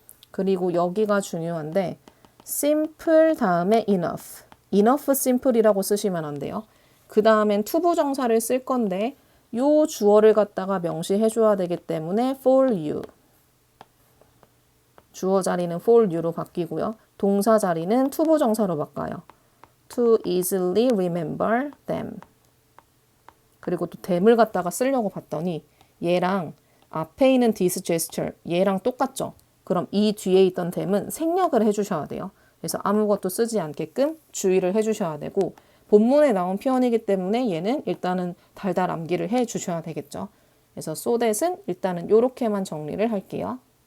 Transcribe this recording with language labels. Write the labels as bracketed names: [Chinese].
[Korean] 그리고 여기가 중요한데 simple 다음에 enough. enough simple이라고 쓰시면 안 돼요. 그 다음엔 투부정사를 쓸 건데 요 주어를 갖다가 명시해 줘야 되기 때문에 [English] for you. [Korean] 주어 자리는 [English] for you [Korean] 로 바뀌고요. 동사 자리는 투부정사로 바꿔요. [English] To easily remember them. [Korean] 그리고 또 them을 갖다가 쓰려고 봤더니 얘랑 앞에 있는 [English] this gesture [Korean] 얘랑 똑같죠. 그럼 이 뒤에 있던 them은 생략을 해주셔야 돼요. 그래서 아무것도 쓰지 않게끔 주의를 해주셔야 되고 본문에 나온 표현이기 때문에 얘는 일단은 달달 암기를 해주셔야 되겠죠. 그래서 so that은 일단은 이렇게만 정리를 할게요.